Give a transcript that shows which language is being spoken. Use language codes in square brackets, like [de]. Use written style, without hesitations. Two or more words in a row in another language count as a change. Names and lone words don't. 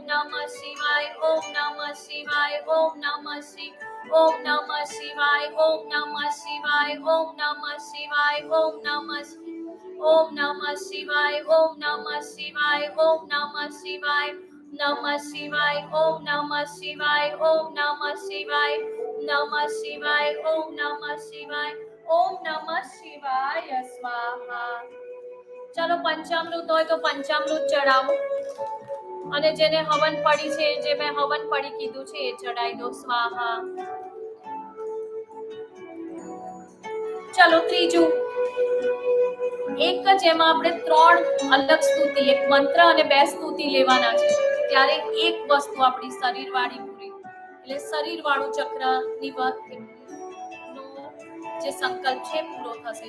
[sa] नमः शिवाय ओम नमः शिवाय ओम नमः शिव ओम नमः शिवाय ओम नमः शिवाय ओम नमः शिवाय ओम नमः ओम नमः शिवाय ओम नमः शिवाय ओम नमः शिवाय नमः शिवाय ओम नमः शिवाय ओम नमः शिवाय नमः शिवाय ओम नमः शिवाय ओम नमः शिवाय स्वाहा। [hi] चलो पंचामृत हो तो पंचामृत चढ़ावो [gu] અને જેને હવન પડી છે જે મેં હવન પડી કીધું છે એ ચડાઈ દો સ્વાહા। ચલો ત્રીજું એક જ એમાં આપણે ત્રણ અલગ સ્તુતિ એક મંત્ર અને બે સ્તુતિ લેવાના છે ત્યારે એક વસ્તુ આપણી શરીર વાળી પૂરી એટલે શરીર વાળું ચક્ર નો જે સંકલ્પ છે પૂરો થશે।